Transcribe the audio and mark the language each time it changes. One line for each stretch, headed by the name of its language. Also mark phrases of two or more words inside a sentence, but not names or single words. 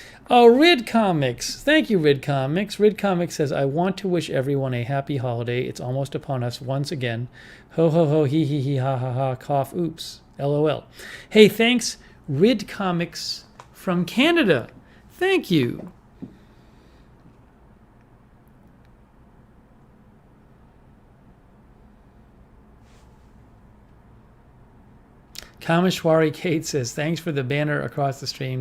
English: Oh, Rid Comics. Thank you, Rid Comics. Rid Comics says, I want to wish everyone a happy holiday. It's almost upon us once again. Ho, ho, ho, hee, hee, hee, ha, ha, ha, cough, oops. LOL. Hey, thanks, Rid Comics from Canada. Thank you. Kameshwari Kate says, thanks for the banner across the stream.